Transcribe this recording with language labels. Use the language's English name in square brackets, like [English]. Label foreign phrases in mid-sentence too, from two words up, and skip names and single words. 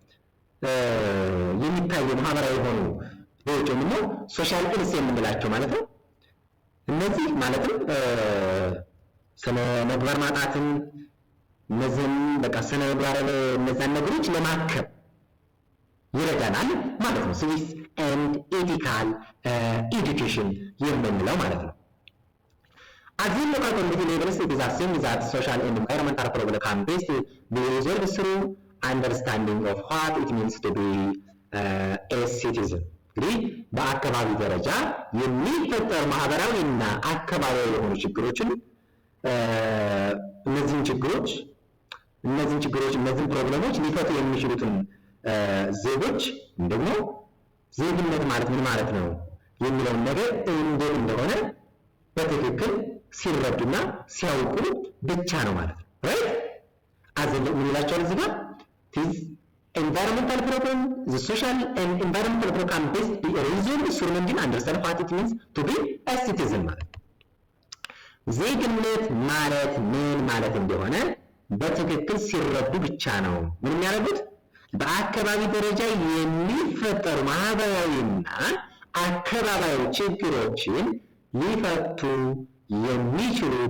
[Amharic] የሚታዩ ማህበራዊ የሆኑ ሌሎች ደግሞ [English] social ills [Amharic] የምንላቸው ማለት ነው። እነዚህ ማለትም ስነ ምግባር ማጣትን እነዚህም በቃ ስነ ምግባር እነዛን ነገሮች ለማከም ይረዳናል ማለት ነው። ሲቪክስ ኤንድ ኤቲካል ኤዱኬሽን የምንለው ማለት ነው። [English] As in local community levels, it is assumed that social and environmental problems can best be resolved through understanding of what it means to be a citizen. [Amharic] እንግዲህ በአካባቢ ደረጃ የሚፈጠሩ ማህበራዊና አካባቢያዊ የሆኑ ችግሮችን እነዚህን ፕሮብሌሞች ሊፈቱ የሚችሉትን ዜጎች ደግሞ ዜግነት ማለት ምን ማለት ነው የሚለውን ነገር እንዴት እንደሆነ በትክክል ሲረዱና ሲያውቁ ብቻ ነው ማለት ነው። right አዘለ ምን ይላቸዋል እዚህ ጋር [English] environmental problem, the social and environmental problem can best be resolved through understand what it means to be a citizen [Amharic] ማለት ዜግነት ማለት ምን ማለት እንደሆነ በትክክል ሲረዱ ብቻ ነው ምን የሚያደርጉት በአካባቢ ደረጃ የሚፈጠሩ ማህበራዊና አካባቢያዊ ችግሮችን ሊፈቱ የሚችሉት